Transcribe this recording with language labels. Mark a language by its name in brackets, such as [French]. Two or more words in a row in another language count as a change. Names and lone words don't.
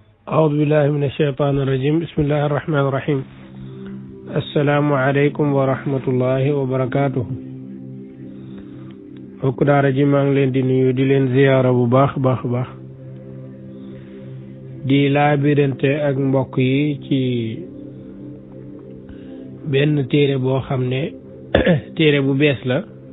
[Arabic] أعوذ بالله من الشيطان الرجيم بسم الله الرحمن الرحيم السلام عليكم ورحمة الله وبركاته [Wolof] mbokk daara ji maa ngi leen di nuyu di leen ziyaara bu baax di laabirante ak mbokk yi ci benn téere boo xam ne téere bu bees la